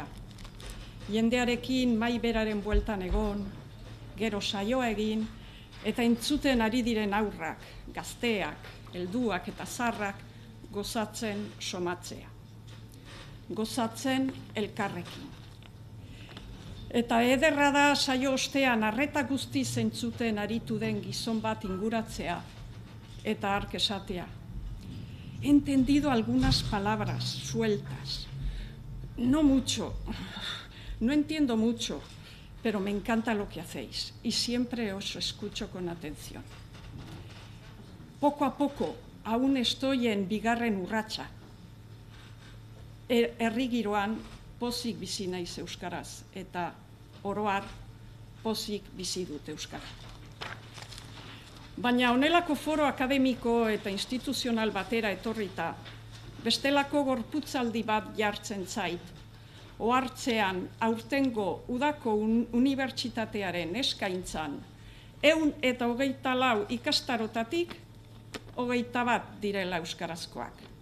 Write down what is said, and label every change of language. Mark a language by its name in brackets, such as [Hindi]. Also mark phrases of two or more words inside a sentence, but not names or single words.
[Basque] Jendearekin mai beraren bueltan egon, gero saioa egin, eta entzuten ari diren aurrak, gazteak, helduak eta zarrak gozatzen somatzea. Gozatzen elkarrekin. Eta ederra da saio ostean arreta guzti zentzuten aritu den gizon bat inguratzea eta hark esatea. [Spanish] He entendido algunas palabras sueltas. No mucho, no entiendo mucho, pero me encanta lo que hacéis y siempre os escucho con atención. Poco a poco, aún estoy en [Basque] bigarren urratsa. Herri giroan pozik bizi naiz euskaraz eta oro har pozik bizi dut euskara. Baina honelako foro akademiko eta instituzional batera etorrita, bestelako gorputzaldi bat jartzen zait, ohartzean aurtengo udako unibertsitatearen eskaintzan 124 ikastarotatik 21 direla euskarazkoak.